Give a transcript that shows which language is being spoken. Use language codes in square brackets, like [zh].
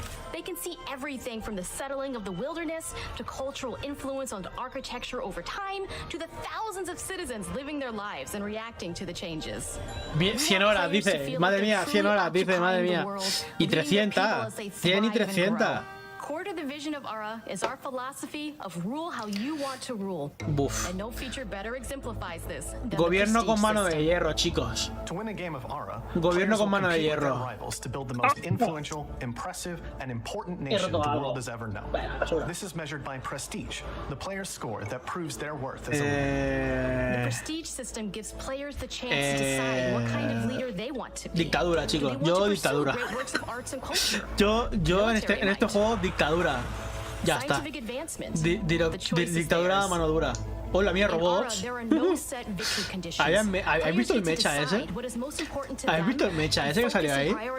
[en] They can see everything from the settling of the wilderness to cultural influence on architecture over time to the thousands of citizens living their lives and reacting to the changes. [es] 100 horas, dice. Madre mía, 100 horas, dice. Madre mía. Y 300. 100 y 300. [en] Core to the vision of Aura is our philosophy of rule how you want to rule. Buf. And no feature better exemplifies this than [es] Gobierno con mano de hierro, chicos. [en] To win a game of Aura, [es] Gobierno con mano de hierro. [en] Rivals to build the most influential, impressive, and important nation the world has ever known. This is measured by prestige, the player's score that proves their worth as a leader. The prestige system gives players the chance to decide what kind of leader they want to be. [es] Dictadura, chicos. Yo dictadura. Yo en este juego dictadura. Ya está. Dictadura a mano dura. Hola, mía, robots. ¿Habéis visto el mecha ese? ¿Habéis visto el mecha ese que salió ahí?